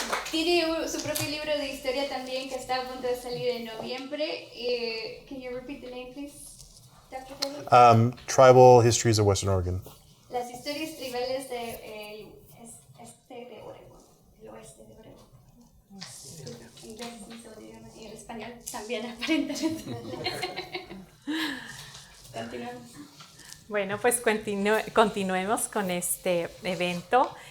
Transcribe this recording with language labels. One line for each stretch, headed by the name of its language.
Spanish: Tiene su propio libro de historia también que está a punto de salir en noviembre.
English: Can you repeat the name, please, Dr. David? Tribal Histories of Western Oregon.
Spanish: Las historias tribales de este de Oregón, el oeste de Oregón. En inglés no se idioma y en español también aparentemente. Continuamos. Bueno, pues continuemos con este evento.